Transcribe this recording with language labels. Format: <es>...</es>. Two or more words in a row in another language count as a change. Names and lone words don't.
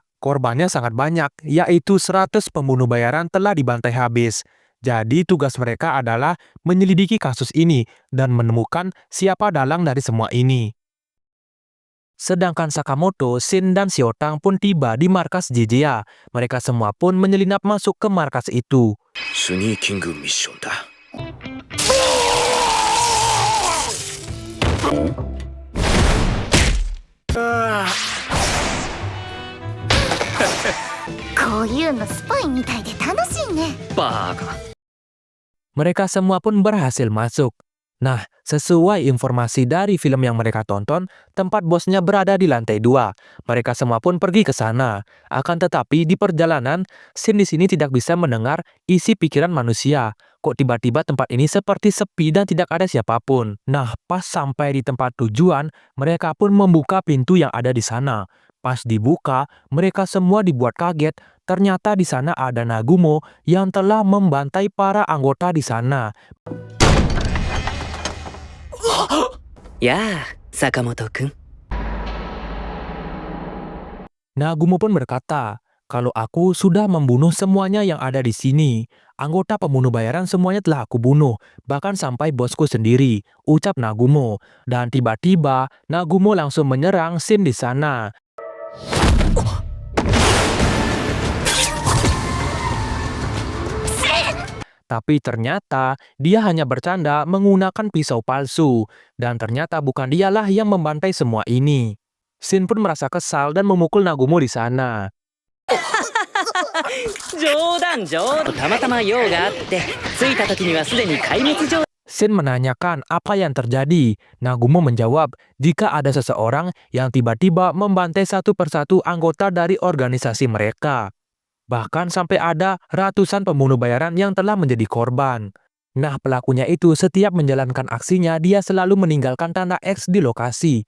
<id>Korbannya sangat banyak, yaitu 100 pembunuh bayaran telah dibantai habis. Jadi tugas mereka adalah menyelidiki kasus ini dan menemukan siapa dalang dari semua ini. Sedangkan Sakamoto, Shin, dan Shiotang pun tiba di markas JJA. Mereka semua pun menyelinap masuk ke markas itu.</id> <ja>スニーキングミッションだ。こういうのスパイみたいで楽しいね。バカ。</ja> <id>Mereka semua pun berhasil masuk. Nah, sesuai informasi dari film yang mereka tonton, tempat bosnya berada di lantai 2. Mereka semua pun pergi ke sana. Akan tetapi di perjalanan, Shin di sini tidak bisa mendengar isi pikiran manusia. Kok tiba-tiba tempat ini seperti sepi dan tidak ada siapapun. Nah, pas sampai di tempat tujuan, mereka pun membuka pintu yang ada di sana. Pas dibuka, mereka semua dibuat kaget. Ternyata di sana ada Nagumo yang telah membantai para anggota di sana.</id> <ja>やあ、坂本くん。</ja> <id>Nagumo pun berkata, kalau aku sudah membunuh semuanya yang ada di sini. Anggota pembunuh bayaran semuanya telah aku bunuh, bahkan sampai bosku sendiri, ucap Nagumo. Dan tiba-tiba, Nagumo langsung menyerang Shin di sana. Tapi ternyata dia hanya bercanda menggunakan pisau palsu. Dan ternyata bukan dialah yang membantai semua ini. Shin pun merasa kesal dan memukul Nagumo di sana.</id> <ja>冗談冗談。たまたま用があって着いた時にはすでに壊滅状。</ja> <id>Shin menanyakan apa yang terjadi. Nagumo menjawab, jika ada seseorang yang tiba-tiba membantai satu persatu anggota dari organisasi mereka. Bahkan sampai ada ratusan pembunuh bayaran yang telah menjadi korban. Nah, pelakunya itu setiap menjalankan aksinya, dia selalu meninggalkan tanda X di lokasi.</id>